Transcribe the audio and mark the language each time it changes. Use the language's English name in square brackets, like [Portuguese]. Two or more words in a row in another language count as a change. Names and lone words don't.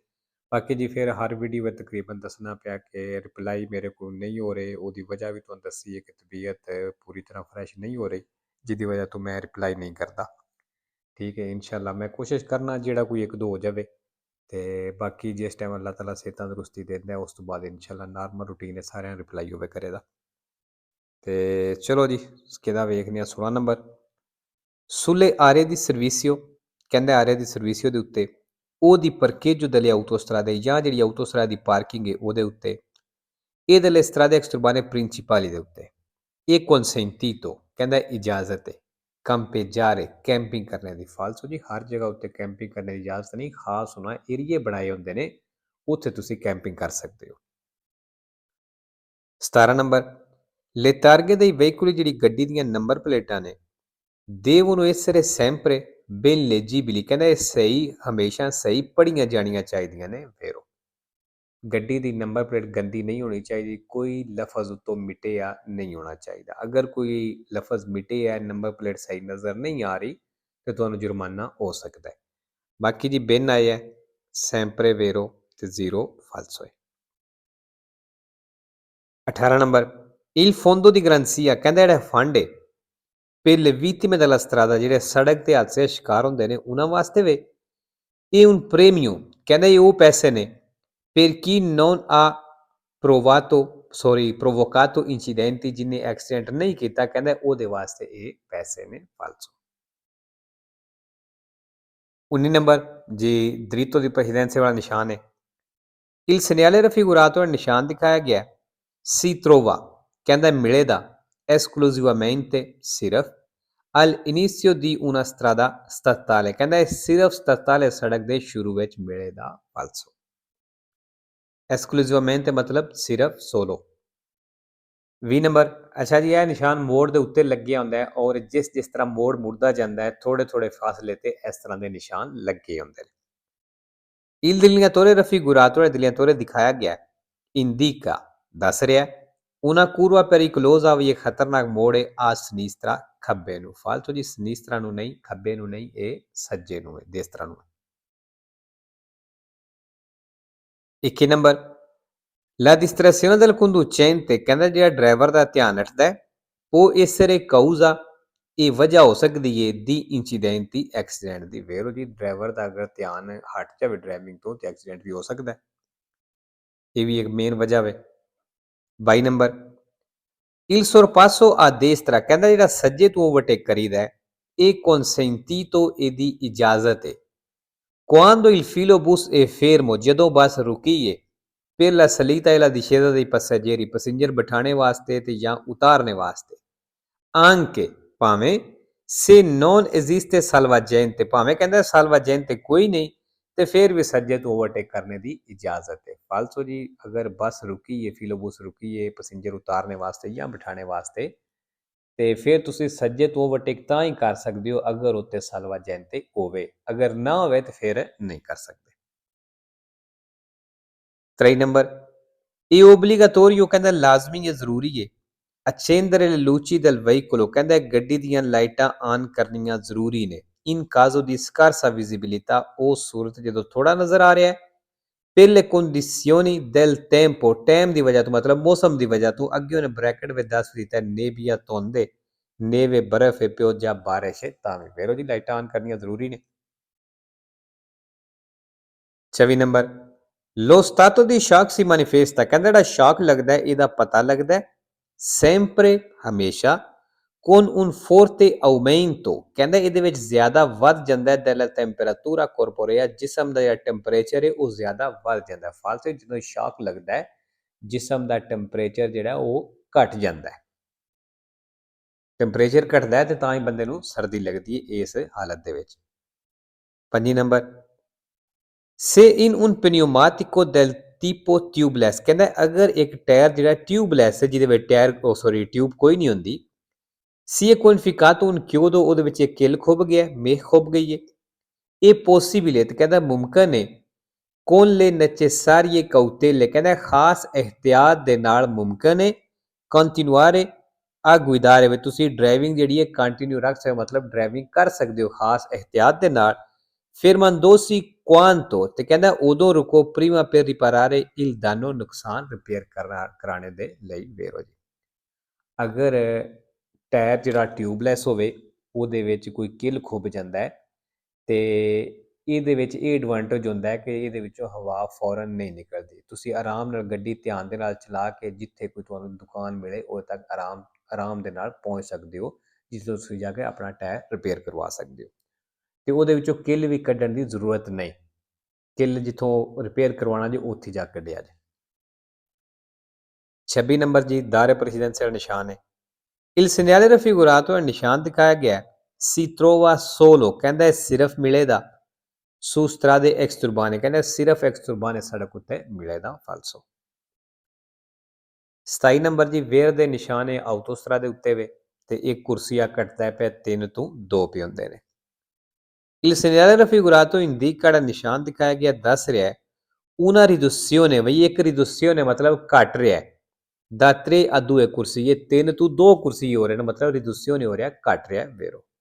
[Punjabi] ਬਾਕੀ ਜੀ ਫਿਰ ਹਰ ਵੀਡੀਓ ਵਿੱਚ ਤਕਰੀਬਨ ਦੱਸਣਾ ਪਿਆ ਕਿ ਰਿਪਲਾਈ ਮੇਰੇ ਕੋਲ ਨਹੀਂ ਹੋ ਰਹੇ, ਉਹਦੀ ਵਜ੍ਹਾ ਵੀ ਤੁਹਾਨੂੰ ਦੱਸੀ ਹੈ ਕਿ ਤਬੀਅਤ ਪੂਰੀ ਤਰ੍ਹਾਂ ਫਰੈਸ਼ ਨਹੀਂ ਹੋ ਰਹੀ, ਜਿਹਦੀ ਵਜ੍ਹਾ ਤੋਂ ਮੈਂ ਰਿਪਲਾਈ ਨਹੀਂ ਕਰਦਾ। ਠੀਕ ਹੈ, ਇਨਸ਼ਾਅੱਲਾ ਮੈਂ ਕੋਸ਼ਿਸ਼ ਕਰਨਾ ਜਿਹੜਾ ਕੋਈ ਇੱਕ ਦੋ ਹੋ ਜਾਵੇ। ਤੇ ਬਾਕੀ ਜਿਸ ਟਾਈਮ ਅੱਲਾਹ ਤਾਲਾ ਸਿਹਤ ਤੰਦਰੁਸਤੀ ਦਿੰਦਾ ਉਸ ਤੋਂ ਬਾਅਦ ਇਨਸ਼ਾਅੱਲਾ [English] normal routine [Punjabi] ਹੈ, ਸਾਰਿਆਂ ਨੂੰ ਰਿਪਲਾਈ ਹੋਵੇ ਕਰੇਗਾ। ਤੇ ਚਲੋ ਜੀ, ਕਿਹਦਾ ਵੇਖਦੇ ਹਾਂ 16 ਨੰਬਰ। [Italian] Sulle aree di servizio, [Punjabi] ਕਹਿੰਦੇ [Italian] aree di servizio [Punjabi] ਦੇ ਉੱਤੇ [Italian] o di parcheggio delle autostrade [Punjabi] ਜਾਂ ਜਿਹੜੀ autostrade ਦੀ ਪਾਰਕਿੰਗ ਹੈ ਉਹਦੇ ਉੱਤੇ [Italian] e delle strade extraurbane principali [Punjabi] ਦੇ ਉੱਤੇ ਇਹ consentito ਕਹਿੰਦਾ ਇਜਾਜ਼ਤ ਹੈ ਕੰਪੇਜਾਰੇ ਕੈਂਪਿੰਗ ਕਰਨੇ ਦੀ। ਫਾਲਸੋ ਜੀ ਹਰ ਜਗ੍ਹਾ ਉੱਤੇ ਕੈਂਪਿੰਗ ਕਰਨੇ ਦੀ ਇਜਾਜ਼ਤ ਨਹੀਂ, ਖਾਸ ਹੋਣਾ ਏਰੀਏ ਬਣਾਏ ਹੁੰਦੇ ਨੇ ਉੱਥੇ ਤੁਸੀਂ ਕੈਂਪਿੰਗ ਕਰ ਸਕਦੇ ਹੋ। [Italian] 17 ਨੰਬਰ le targhe dei veicoli [Punjabi] ਜਿਹੜੀ ਗੱਡੀ ਦੀਆਂ ਨੰਬਰ ਪਲੇਟਾਂ ਨੇ [Italian] devono essere sempre ben leggibili, [Punjabi] ਕਹਿੰਦਾ ਇਹ ਸਹੀ ਹਮੇਸ਼ਾ ਸਹੀ ਪੜ੍ਹੀਆਂ ਜਾਣੀਆਂ ਚਾਹੀਦੀਆਂ ਨੇ। ਫੇਰੋ ਗੱਡੀ ਦੀ [English] number plate [Punjabi] ਗੰਦੀ ਨਹੀਂ ਹੋਣੀ ਚਾਹੀਦੀ, ਕੋਈ ਲਫ਼ਜ਼ ਉੱਤੋਂ ਮਿਟਿਆ ਨਹੀਂ ਹੋਣਾ ਚਾਹੀਦਾ। ਅਗਰ ਕੋਈ ਲਫ਼ਜ਼ ਮਿਟਿਆ, [English] number plate [Punjabi] ਸਹੀ ਨਜ਼ਰ ਨਹੀਂ ਆ ਰਹੀ ਤੇ ਤੁਹਾਨੂੰ ਜੁਰਮਾਨਾ ਹੋ ਸਕਦਾ ਹੈ। ਬਾਕੀ ਜੀ ਬਿਨ ਆਇਆ [Italian] sempre vero [Punjabi] ਤੇ ਜ਼ੀਰੋ ਫਾਲਸੋ ਹੈ। [Italian] 18 ਨੰਬਰ il fondo di garanzia, [Punjabi] ਕਹਿੰਦਾ ਜਿਹੜਾ ਫੰਡ ਹੈ [Italian] per le vittime della strada, [Punjabi] ਜਿਹੜੇ ਸੜਕ ਤੇ ਹਾਦਸੇ ਦਾ ਸ਼ਿਕਾਰ ਹੁੰਦੇ ਨੇ ਉਹਨਾਂ ਵਾਸਤੇ ਵੇ ਇਹ [Italian] un premio, [Punjabi] ਕਹਿੰਦਾ ਇਹ ਉਹ ਪੈਸੇ ਨੇ [Italian] per chi non ha provocato incidenti, [Punjabi] ਜਿਹਨੇ ਐਕਸੀਡੈਂਟ ਨਹੀਂ ਕੀਤਾ, ਕਹਿੰਦਾ ਉਹਦੇ ਵਾਸਤੇ ਇਹ ਪੈਸੇ ਨੇ। ਫਾਲਸੋ 19 ਨੰਬਰ ਜੀ [Italian] dritto di presidenza [Punjabi] ਵਾਲਾ ਨਿਸ਼ਾਨ ਹੈ [Italian] il segnale raffigurato, [Punjabi] ਨਿਸ਼ਾਨ ਦਿਖਾਇਆ ਗਿਆ [Italian] si trova, [Punjabi] ਕਹਿੰਦਾ ਮਿਲੇਗਾ [Italian] esclusivamente ਸਿਰਫ all'inizio di una strada statale, [Punjabi] ਕਹਿੰਦਾ ਇਹ ਸਿਰਫ ਸਟਾਟਾਲੇ ਸੜਕ ਦੇ ਸ਼ੁਰੂ ਵਿੱਚ ਮਿਲੇਗਾ। ਫਾਲਸੋ esclusivamente ਮਤਲਬ ਸਿਰਫ ਸੋਲੋ। 20 ਨੰਬਰ ਅੱਛਾ ਜੀ, ਇਹ ਨਿਸ਼ਾਨ ਮੋੜ ਦੇ ਉੱਤੇ ਲੱਗਿਆ ਹੁੰਦਾ ਹੈ ਔਰ ਜਿਸ ਤਰ੍ਹਾਂ ਮੋੜ ਮੁੜਦਾ ਜਾਂਦਾ ਹੈ ਥੋੜੇ ਥੋੜੇ ਫਾਸਲੇ ਤੇ ਇਸ ਤਰ੍ਹਾਂ ਦੇ ਨਿਸ਼ਾਨ ਲੱਗੇ ਹੁੰਦੇ ਨੇ। [Italian] il delineatore raffigurato, delineatore [Punjabi] ਦਿਖਾਇਆ ਗਿਆ [Italian] indica [Punjabi] ਦੱਸ ਰਿਹਾ [Italian] una curva pericolosa, [Punjabi] ਵੀ ਇਹ ਖਤਰਨਾਕ ਮੋੜ ਹੈ [Italian] a sinistra [Punjabi] ਖੱਬੇ ਨੂੰ। ਫਾਲਤੂ ਜੀ sinistra ਨੂੰ ਨਹੀਂ, ਖੱਬੇ ਨੂੰ ਨਹੀਂ, ਇਹ ਸੱਜੇ ਨੂੰ ਹੈ, destra ਨੂੰ। [Italian] 21 ਨੰਬਰ la distrazione del conducente, [Punjabi] ਕਹਿੰਦਾ ਜਿਹੜਾ ਡਰਾਈਵਰ ਦਾ ਧਿਆਨ ਰੱਖਦਾ ਉਹ [Italian] essere causa, [Punjabi] ਇਹ ਵਜ੍ਹਾ ਹੋ ਸਕਦੀ ਹੈ ਦੀ incidenti, ਐਕਸੀਡੈਂਟ ਦੀ। ਵੇਰੋ ਜੀ ਡਰਾਈਵਰ ਦਾ ਅਗਰ ਧਿਆਨ ਹਟ ਜਾਵੇ ਡਰਾਈਵਿੰਗ ਤੋਂ ਤੇ ਐਕਸੀਡੈਂਟ ਵੀ ਹੋ ਸਕਦਾ ਹੈ, ਇਹ ਵੀ ਇੱਕ ਮੇਨ ਵਜ੍ਹਾ ਹੈ। [Italian] 22 ਨੰਬਰ il sorpasso a destra, [Punjabi] ਕਹਿੰਦਾ ਜਿਹੜਾ ਸੱਜੇ ਤੋਂ ਓਵਰਟੇਕ ਕਰੀਦਾ ਇਹ consentito, ਇਹਦੀ ਇਜਾਜ਼ਤ ਹੈ। [Italian] quando il filobus è fermo, [Punjabi] ਜਦੋਂ ਬੱਸ ਰੁਕੀ ਹੈ [Italian] per la salita e la discesa dei passeggeri, [Punjabi] ਪੈਸੇਂਜਰ ਬਿਠਾਣੇ ਵਾਸਤੇ ਤੇ ਜਾਂ ਉਤਾਰਨੇ ਵਾਸਤੇ। anche ਭਾਵੇਂ [Italian] se non esiste salvagente, [Punjabi] ਭਾਵੇਂ ਕਹਿੰਦਾ salvagente ਕੋਈ ਨਹੀਂ ਤੇ ਫਿਰ ਵੀ ਸੱਜੇ ਤੋਂ ਓਵਰਟੇਕ ਕਰਨੇ ਦੀ ਇਜਾਜ਼ਤ ਹੈ। ਫਾਲਸੋ ਜੀ ਅਗਰ ਬੱਸ ਰੁਕੀ ਹੈ, ਫਿਲੋਬੂਸ ਰੁਕੀ ਹੈ ਪੈਸੇਂਜਰ ਉਤਾਰਨੇ ਵਾਸਤੇ ਜਾਂ ਬਿਠਾਣੇ ਵਾਸਤੇ, ਤੇ ਫਿਰ ਤੁਸੀਂ ਸੱਜੇ ਤੋਂ ਓਵਰਟੇਕ ਤਾਂ ਹੀ ਕਰ ਸਕਦੇ ਹੋ ਅਗਰ ਉੱਤੇ salvagente ਹੋਵੇ, ਅਗਰ ਨਾ ਹੋਵੇ ਤੇ ਫਿਰ ਨਹੀਂ ਕਰ ਸਕਦੇ। 23 ਨੰਬਰ ਇਹ obbligatorio, ਕਹਿੰਦਾ ਲਾਜ਼ਮੀ ਹੈ, ਜ਼ਰੂਰੀ ਹੈ [Italian] accendere le luci del veicolo, [Punjabi] ਕਹਿੰਦਾ ਗੱਡੀ ਦੀਆਂ [English] lights on [Punjabi] ਕਰਨੀਆਂ ਜ਼ਰੂਰੀ ਨੇ [Italian] in caso di scarsa visibilità, [Punjabi] ਉਹ ਸੂਰਤ ਜਦੋਂ ਥੋੜਾ ਨਜ਼ਰ ਆ ਰਿਹਾ ਹੈ [Italian] per le condizioni del tempo, [Punjabi] ਟਾਈਮ ਦੀ ਵਜ੍ਹਾ ਤੋਂ ਮਤਲਬ ਮੌਸਮ ਦੀ ਵਜ੍ਹਾ ਤੋਂ। ਅੱਗੇ ਉਹਨੇ ਬ੍ਰੈਕਟ ਵਿੱਚ ਦੱਸ ਦਿੱਤਾ ਨੇਬੀਆ ਧੁੰਦ ਹੈ, ਨੇਵੇ ਬਰਫ਼ ਹੈ, ਪਿਓਜਾ ਬਾਰਿਸ਼ ਹੈ, ਤਾਂ ਵੀ ਵੇਰੋ ਜੀ [English] lights on [Punjabi] ਕਰਨੀਆਂ ਜ਼ਰੂਰੀ ਨੇ। [Italian] 24 ਨੰਬਰ lo stato di shock si manifesta, [Punjabi] ਕਹਿੰਦਾ ਜਿਹੜਾ ਸ਼ੌਕ ਲੱਗਦਾ ਇਹਦਾ ਪਤਾ ਲੱਗਦਾ sempre ਹਮੇਸ਼ਾ [Italian] con un forte aumento [Punjabi] ਕਹਿੰਦਾ ਇਹਦੇ ਵਿੱਚ ਜ਼ਿਆਦਾ ਵੱਧ ਜਾਂਦਾ ਹੈ [Italian] della temperatura corporea [Punjabi] ਜਿਸਮ ਦਾ ਜਿਹੜਾ ਟੈਂਪਰੇਚਰ ਹੈ ਉਹ ਜ਼ਿਆਦਾ ਵੱਧ ਜਾਂਦਾ ਹੈ ਫਾਲਤੂ ਜਦੋਂ ਸ਼ੌਕ ਲੱਗਦਾ ਹੈ ਜਿਸਮ ਦਾ ਟੈਂਪਰੇਚਰ ਜਿਹੜਾ ਉਹ ਘਟ ਜਾਂਦਾ ਹੈ ਟੈਂਪਰੇਚਰ ਘਟਦਾ ਹੈ ਤੇ ਤਾਂ ਹੀ ਬੰਦੇ ਨੂੰ ਸਰਦੀ ਲੱਗਦੀ ਹੈ ਇਸ ਹਾਲਤ ਦੇ ਵਿੱਚ 5 ਨੰਬਰ ਸੇ ਇਨ [Italian] un pneumatico del tipo tubeless [Punjabi] ਕਹਿੰਦਾ ਅਗਰ ਇੱਕ ਟਾਇਰ ਜਿਹੜਾ ਟਿਊਬਲੈਸ ਹੈ ਜਿਹਦੇ ਵਿੱਚ [English] tyre tube [Punjabi] ਕੋਈ ਨਹੀਂ ਹੁੰਦੀ ਸੀ ਕੁਆਲੀਫਿਕਾto [Italian] un chiodo [Punjabi] ਉਹਦੇ ਵਿੱਚ ਇੱਕ ਕਿੱਲ ਖੁੱਭ ਗਿਆ ਮੇਖ ਖੁੱਭ ਗਈ ਹੈ ਇਹ ਪੋਸੀਬਲ ਹੈ ਤੇ ਕਹਿੰਦਾ ਮੁਮਕਨ ਹੈ [Italian] con le necessarie cautele [Punjabi] ਕਹਿੰਦਾ ਖਾਸ ਇhtiyat ਦੇ ਨਾਲ ਮੁਮਕਨ ਹੈ [Italian] continuare a guidare [Punjabi] ਵੀ ਤੁਸੀਂ ਡਰਾਈਵਿੰਗ ਜਿਹੜੀ ਹੈ ਕੰਟੀਨਿਊ ਰੱਖ ਸਕਦੇ ਹੋ ਮਤਲਬ ਡਰਾਈਵਿੰਗ ਕਰ ਸਕਦੇ ਹੋ ਖਾਸ ਇhtiyat ਦੇ ਨਾਲ [Italian] fermandosi quanto [Punjabi] ਤੇ ਕਹਿੰਦਾ ਉਦੋਂ ਰੁਕੋ [Italian] prima per riparare il danno [Punjabi] ਨੁਕਸਾਨ ਰਿਪੇਅਰ ਕਰਾਣੇ ਦੇ ਲਈ ਵੇਰੋ ਜੀ ਅਗਰ ਟਾਇਰ ਜਿਹੜਾ ਟਿਊਬਲੈਸ ਹੋਵੇ ਉਹਦੇ ਵਿੱਚ ਕੋਈ ਕਿੱਲ ਖੁੱਭ ਜਾਂਦਾ ਹੈ ਤੇ ਇਹਦੇ ਵਿੱਚ ਇਹ ਐਡਵਾਂਟੇਜ ਹੁੰਦਾ ਹੈ ਕਿ ਇਹਦੇ ਵਿੱਚੋਂ ਹਵਾ ਫੌਰਨ ਨਹੀਂ ਨਿਕਲਦੀ ਤੁਸੀਂ ਆਰਾਮ ਨਾਲ ਗੱਡੀ ਧਿਆਨ ਦੇ ਨਾਲ ਚਲਾ ਕੇ ਜਿੱਥੇ ਕੋਈ ਤੁਹਾਨੂੰ ਦੁਕਾਨ ਮਿਲੇ ਉਦੋਂ ਤੱਕ ਆਰਾਮ ਦੇ ਨਾਲ ਪਹੁੰਚ ਸਕਦੇ ਹੋ ਜਿਸ ਤੋਂ ਤੁਸੀਂ ਜਾ ਕੇ ਆਪਣਾ [English] tyre repair [Punjabi] ਕਰਵਾ ਸਕਦੇ ਹੋ ਤੇ ਉਹਦੇ ਵਿੱਚੋਂ ਕਿੱਲ ਵੀ ਕੱਢਣ ਦੀ ਜ਼ਰੂਰਤ ਨਹੀਂ ਕਿੱਲ ਜਿੱਥੋਂ ਰਿਪੇਅਰ ਕਰਵਾਉਣਾ ਜੀ ਉੱਥੇ ਜਾ ਕੱਢਿਆ ਜੀ 26 ਨੰਬਰ ਜੀ [Italian] dare precedenza [Punjabi] ਦਾ ਨਿਸ਼ਾਨ ਹੈ [Italian] Il segnale raffigurato è [Punjabi] ਨਿਸ਼ਾਨ ਦਿਖਾਇਆ ਗਿਆ [Italian] si trova solo [Punjabi] ਕਹਿੰਦਾ ਸਿਰਫ ਮਿਲੇਗਾ [Italian] su strade exturbane [Punjabi] ਕਹਿੰਦਾ ਸਿਰਫ exturbane ਸੜਕ ਉੱਤੇ ਮਿਲੇਗਾ ਫਾਲਸੋ 27 ਨੰਬਰ ਜੀ ਵੇਅਰ ਦੇ ਨਿਸ਼ਾਨ ਹੈ ਆਟੋਸਟਰਾ ਦੇ ਉੱਤੇ ਵੇ ਤੇ ਇੱਕ ਕੁਰਸੀਆ ਕੱਟਦਾ ਪਿਆ 3 ਤੋਂ 2 ਪੇ ਹੁੰਦੇ ਨੇ [Italian] Il segnale raffigurato indica [Punjabi] ਜਿਹੜਾ ਨਿਸ਼ਾਨ ਦਿਖਾਇਆ ਗਿਆ ਦੱਸ ਰਿਹਾ ਹੈ [Italian] una riduzione [Punjabi] ਬਈ ਇੱਕ riduzione ਮਤਲਬ ਘਟ ਰਿਹਾ ਹੈ [Italian] da 3 a 2 [Punjabi] ਕੁਰਸੀ ਇਹ 3 ਤੋਂ 2 ਕੁਰਸੀ ਹੋ ਰਹੇ ਨੇ ਮਤਲਬ riduzione ਹੋ ਰਿਹਾ ਘਟ ਰਿਹਾ ਵੇਰੋ